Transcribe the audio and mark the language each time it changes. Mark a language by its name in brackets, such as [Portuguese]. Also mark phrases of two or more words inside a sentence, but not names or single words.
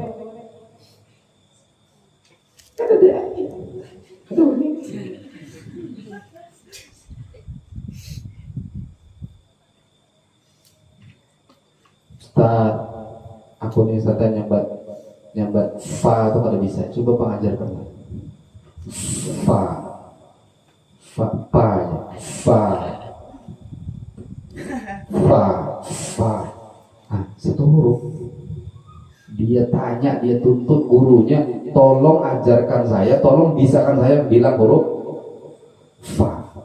[Banjar] Kada ada. Kedua nih. Ustaz, aku nih Ustaz nyambat fa itu kada bisa. [Indonesian] Coba pengajarkan. Fa, satu huruf. Dia tanya, dia tuntut gurunya, tolong ajarkan saya, tolong bisakan saya bilang huruf fa.